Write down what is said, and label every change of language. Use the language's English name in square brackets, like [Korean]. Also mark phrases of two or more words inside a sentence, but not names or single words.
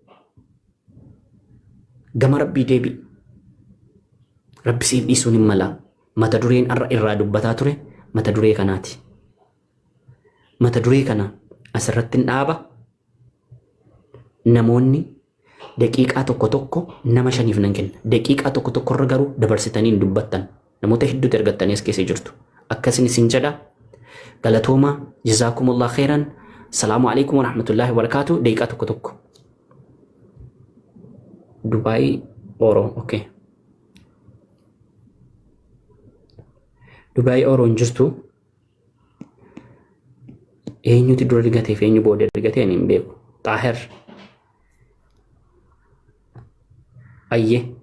[Oromo] gama rabbii deebi rabbi siif dhiisuun hin mala mata dureen irraa dubbataa ture mata duree kanaati mata duree kana asirratti hin dhaaba namoonni daqiiqaa tokko tokko nama shaniif nan kenna daqiiqaa tokko tokko irra garuu dabarsitanii hin dubbattan namoota hedduutti argattanii as keessa jirtu akkasin isin jedha galatooma [Arabic] جزاكم الله خيرا السلام عليكم ورحمة الله وبركاته [Oromo] daqiiqaa tokko tokko Dubai Oro okay Dubai Oro jirtu eenyuti dura argatee fi eenyu booda argatee hin beeku Taahir ayye